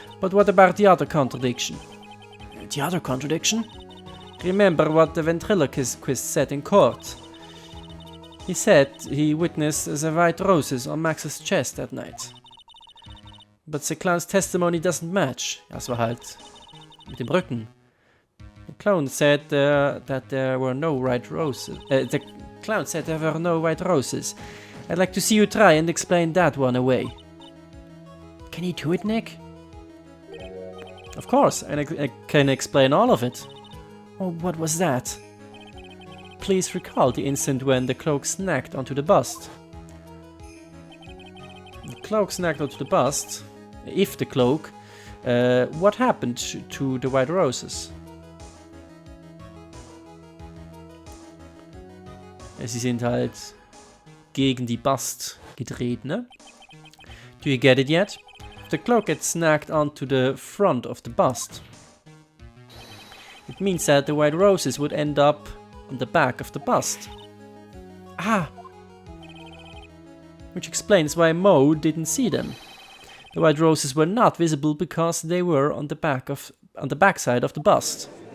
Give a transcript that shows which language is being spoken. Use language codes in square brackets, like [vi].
[en] But what about the other contradiction? The other contradiction? Remember what the ventriloquist said in court. He said he witnessed the white roses on Max's chest that night. But the clown's testimony doesn't match. [de] Das war halt mit dem Rücken. [en] The clown said that there were no white roses. The clown said there were no white roses. I'd like to see you try and explain that one away. Can you do it, Nick? Of course, and I can explain all of it. Oh, what was that? Please recall the instant when the cloak snagged onto the bust. The cloak snagged onto the bust. If the cloak, what happened to the white roses? [de] Sie sind halt gegen die Bust gedreht, ne? [en] Do you get it yet? The cloak gets snagged onto the front of the bust. It means that the white roses would end up on the back of the bust. Ah! Which explains why Mo didn't see them. The white roses were not visible because they were on the backside of the bust.